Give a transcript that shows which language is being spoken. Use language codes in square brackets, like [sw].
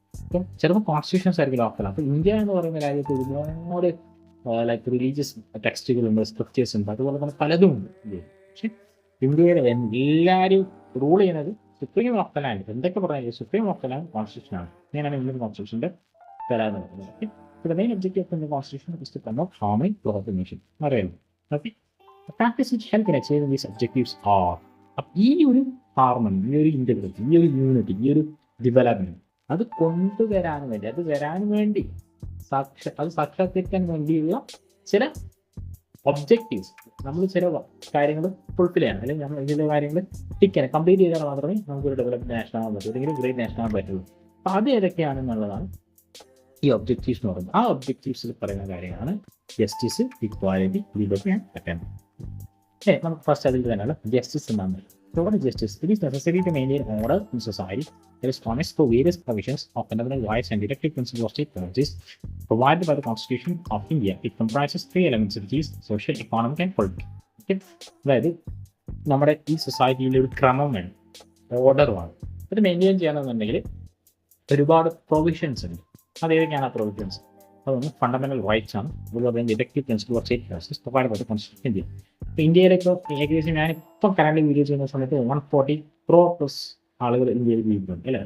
[ml] അപ്പം ചിലപ്പോൾ കോൺസ്റ്റിറ്റ്യൂഷൻസ് ആയിരിക്കും ലോ ഓഫ് ദ ലാൻഡ്. അപ്പോൾ ഇന്ത്യ എന്ന് പറയുന്ന രാജ്യത്ത് ഒരുപാട് റിലീജിയസ് ടെക്സ്റ്റുകളുണ്ട്, സ്ക്രിപ്റ്റേഴ്സ് ഉണ്ട്, അതുപോലെ തന്നെ പലതും ഉണ്ട്. പക്ഷെ ഇന്ത്യയിലെ എല്ലാവരും റൂൾ ചെയ്യുന്നത് സുപ്രീം ഓഫ് ദ ലാൻഡ്. എന്തൊക്കെ പറഞ്ഞാൽ supreme of the land constitution ആണ്. ഇങ്ങനെയാണ് ഇന്ത്യൻ കോൺസ്റ്റിറ്റ്യൂഷൻ്റെ തരാന്ന് പറയുന്നത്. [en] So the main objective of the Constitution is to promote harmony throughout the nation. [ml] അറിയാലോ. Okay. [en] The practice which help in achieving these objectives are [ml] ഈ ഒരു harmony, ഈ ഒരു integrity, ഈ ഒരു യൂണിറ്റി, ഈ ഒരു ഡെവലപ്മെന്റ് അത് കൊണ്ടുവരാൻ വേണ്ടി, അത് വരാൻ വേണ്ടി അത് സാക്ഷാത്കരിക്കാൻ വേണ്ടിയുള്ള ചില ഒബ്ജക്റ്റീവ്സ്, നമ്മൾ ചില കാര്യങ്ങൾ ഫുൾഫിൽ ചെയ്യണം, അല്ലെങ്കിൽ നമ്മൾ ചില കാര്യങ്ങൾ കംപ്ലീറ്റ് ചെയ്താൽ മാത്രമേ നമുക്കൊരു ഡെവലപ്മെന്റ് നാഷൻ ആകാൻ പറ്റൂ, അല്ലെങ്കിൽ ഗ്രേറ്റ് നാഷൻ ആകാൻ പറ്റുള്ളൂ. അപ്പോൾ അത് ഏതൊക്കെയാണെന്നുള്ളതാണ് ഈ ഒബ്ജക്റ്റീവ്സ് എന്ന് പറയുന്നത്. ആ ഒബ്ജക്റ്റീവ്സിൽ പറയുന്ന കാര്യങ്ങളാണ് justice, equality, liberty and fraternity. നമുക്ക് ഫസ്റ്റ് അതിൽ തന്നെയാണ് ജസ്റ്റിസ് എന്നാണ്. [en] Total justice. It is necessary to maintain order in society. There is promise for various provisions of fundamental rights and directive principles of state policies provided by the Constitution of India. It comprises three elements, which is social, economic and political. Okay? [ml] അതായത് നമ്മുടെ ഈ സൊസൈറ്റിയിൽ ഒരു ക്രമം വേണം, order വേണം. അത് maintain ചെയ്യണമെന്നുണ്ടെങ്കിൽ ഒരുപാട് പ്രൊവിഷൻസ് ഉണ്ട്. അതേതൊക്കെയാണ് ആ പ്രൊവിഷൻസ്? അതൊന്ന് ഫണ്ടമെന്റൽ റൈറ്റ്സ് ആണ്. അതുപോലെ deductive principle of state policies provide by the constitution India. ഇപ്പോൾ ഇന്ത്യയിലേക്ക് ഏകദേശം ഞാനിപ്പം കറണ്ട് വീഡിയോ ചെയ്യുന്ന സമയത്ത് 140 crore+ ആളുകൾ ഇന്ത്യയിൽ ജീവിക്കുന്നുണ്ട്, അല്ലേ?